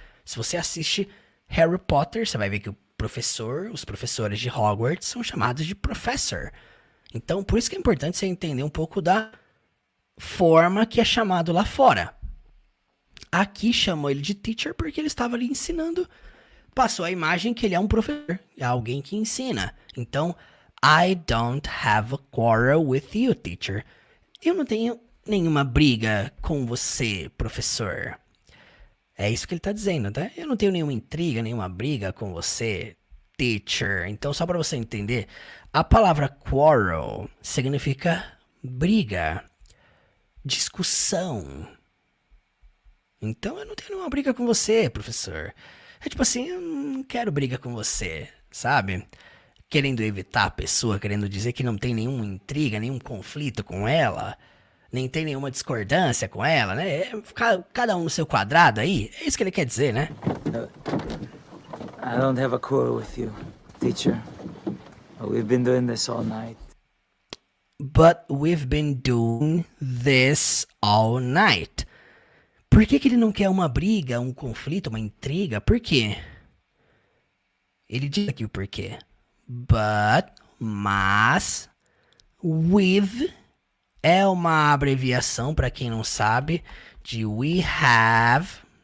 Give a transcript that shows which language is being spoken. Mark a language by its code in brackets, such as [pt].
[pt] Se você assiste Harry Potter, você vai ver que os professores de Hogwarts são chamados de professor. Então, por isso que é importante você entender um pouco da forma que é chamado lá fora. Aqui chamou ele de teacher porque ele estava ali ensinando. Passou a imagem que ele é um professor, é alguém que ensina. [en] Então, I don't have a quarrel with you, teacher. [pt] Eu não tenho nenhuma briga com você, professor. É isso que ele está dizendo, tá? Eu não tenho nenhuma intriga, nenhuma briga com você, teacher. Então, só para você entender, a palavra quarrel significa briga, discussão. Então, eu não tenho nenhuma briga com você, professor. É tipo assim, eu não quero briga com você, sabe? Querendo evitar a pessoa, querendo dizer que não tem nenhuma intriga, nenhum conflito com ela, nem tem nenhuma discordância com ela, né? Cada um no seu quadrado aí, é isso que ele quer dizer, né? [en] I don't have a quarrel with you, teacher. We've been doing this all night. But we've been doing this all night. [pt] Por que ele não quer uma briga, um conflito, uma intriga? Por quê? Ele diz aqui o porquê. But, mas, with é uma abreviação, para quem não sabe, de [en] we have.